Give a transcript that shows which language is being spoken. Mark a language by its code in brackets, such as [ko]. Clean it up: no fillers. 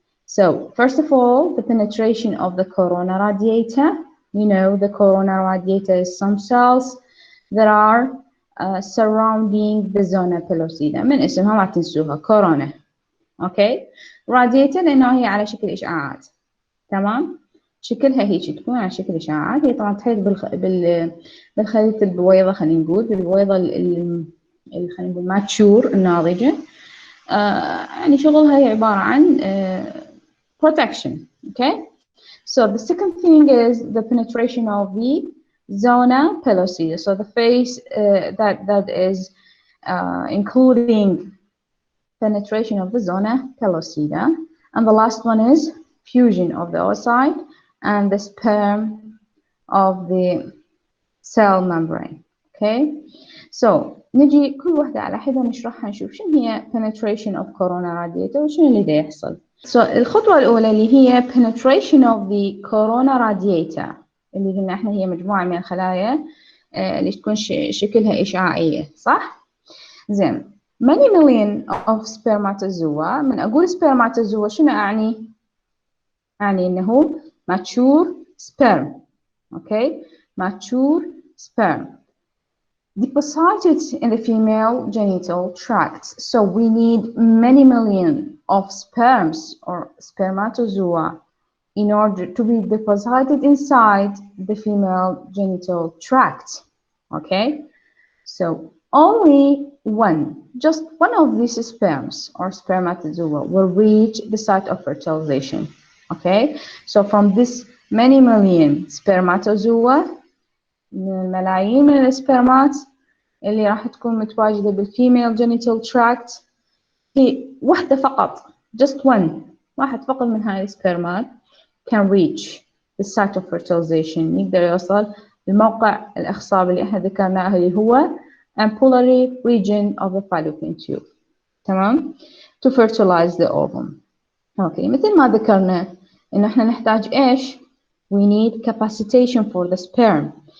[en] So first of all, the penetration of the corona radiata. You know, the corona radiata is some cells that are surrounding the zona pellucida. [ar] من اسمها ما تنسوها corona. Okay, radiata لأنها هي على شكل إشعاعات. تمام؟ شكلها هيك تكون على شكل إشعاعات. هي طبعا تحيط بالخلية البويضة، خلينا نقول بالبويضة خلينا نقول ماتشور الناضجة. يعني شغلها هي عبارة عن protection. [en] Okay, so the second thing is the penetration of the zona pellucida. So the phase that is including penetration of the zona pellucida, and the last one is fusion of the oocyte and the sperm of the cell membrane. Okay, so [ar] نجي كل واحدة على حدة نشرحها نشوف شنو هي [en] penetration of corona radiata [ar] وشنو اللي دا يحصل. So الخطوة الأولى اللي هي [en] penetration of the corona radiata [ar] اللي قلنا احنا هي مجموعة من الخلايا اللي تكون شكلها إشعاعية، صح؟ زين. [en] Many million of spermatozoa. [ar] من أقول [en] spermatozoa [ar] شنو أعني؟ أعني إنه [en] mature sperm. Okay, mature sperm deposited in the female genital tract. So we need many million of sperms or spermatozoa in order to be deposited inside the female genital tract. Okay, so only just one of these sperms or spermatozoa will reach the site of fertilization. Okay, so from this many million spermatozoa, [ar] من الملايين من السبرمات اللي راح تكون متواجدة بالفيميل جينيتال تراكت، في واحدة فقط، [en] just one، [ar] واحد فقط من هاي السبرمات [en] can reach the site of fertilization، [ar] يقدر يوصل الموقع الإخصاب اللي احنا ذكرناه اللي هو [en] ampullary region of the fallopian tube. [ar] تمام؟ [en] to fertilize the ovum. [ar] اوكي، مثل ما ذكرنا إنه احنا نحتاج إيش؟ [en] we need capacitation for the sperm.